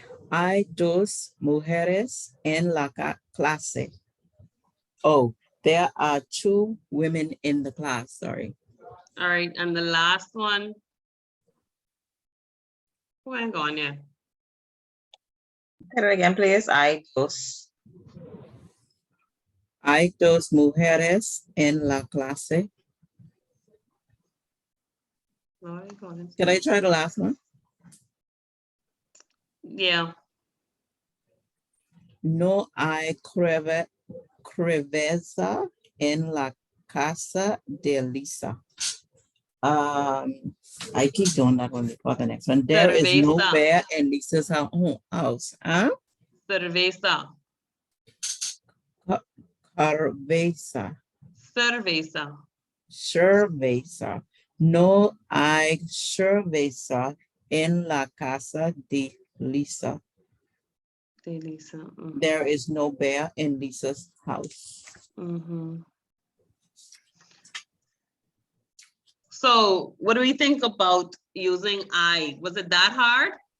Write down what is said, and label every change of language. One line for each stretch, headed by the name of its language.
Spanish: Hay dos mujeres en la clase.
English: Oh, there are 2 women in the class, sorry. All right, and the last one. Who ain't gone yet? Say it again, please. I dos.
Spanish: Hay dos mujeres en la clase.
English: No, I ain't gone. Can I try the last one? Yeah,
Spanish: No hay creveza en la casa de Lisa.
English: I keep doing that one before the next one. There is no
Spanish: Cerveza.
English: bear in Lisa's house. Huh?
Spanish: cerveza, Cerveza. cerveza. Cerveza. No hay cerveza en la casa de Lisa. De Lisa.
English: There is no bear in Lisa's house. Mhm. So what do we think about using I? Was it that hard?